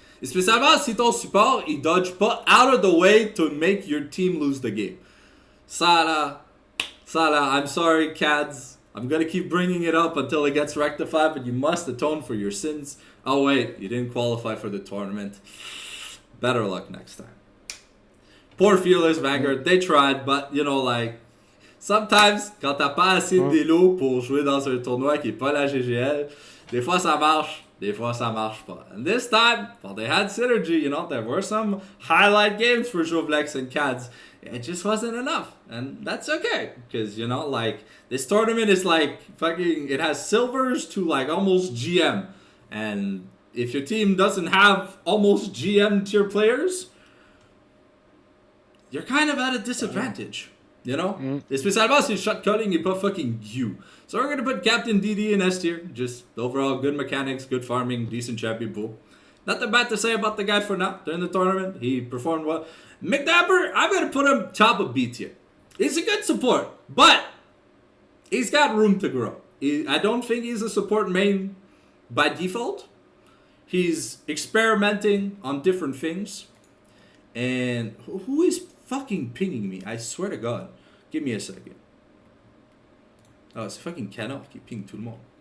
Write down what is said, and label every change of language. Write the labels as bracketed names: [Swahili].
[French] Spécialement si ton support, il dodge pas [English] out of the way to make your team lose the game. [French] Ça là, [English] I'm sorry, Cads. I'm gonna keep bringing it up until it gets rectified, but you must atone for your sins. Oh wait, you didn't qualify for the tournament. Better luck next time. Poor Fearless Vanguard, they tried, but like, sometimes, [French] quand t'as pas assez de délo pour jouer dans un tournoi qui est pas la GGL, des fois ça marche. Des fois, ça marche pas. [English] And this time, well, they had synergy, there were some highlight games for Jovlex and Cads. It just wasn't enough. And that's okay. Because, like, this tournament is like fucking, it has silvers to like almost GM. And if your team doesn't have almost GM tier players, you're kind of at a disadvantage. Especially si shot calling is pas fucking you. So we're gonna put Captain DD in S tier. Just overall good mechanics, good farming, decent champion pool. Nothing bad to say about the guy for now. During the tournament, he performed well. McDapper, I'm gonna put him top of B tier. He's a good support, but he's got room to grow. I don't think he's a support main by default. He's experimenting on different things. And who is fucking pinging me? I swear to God. Give me a second. [French] Oh, c'est fucking Canard qui ping tout le monde.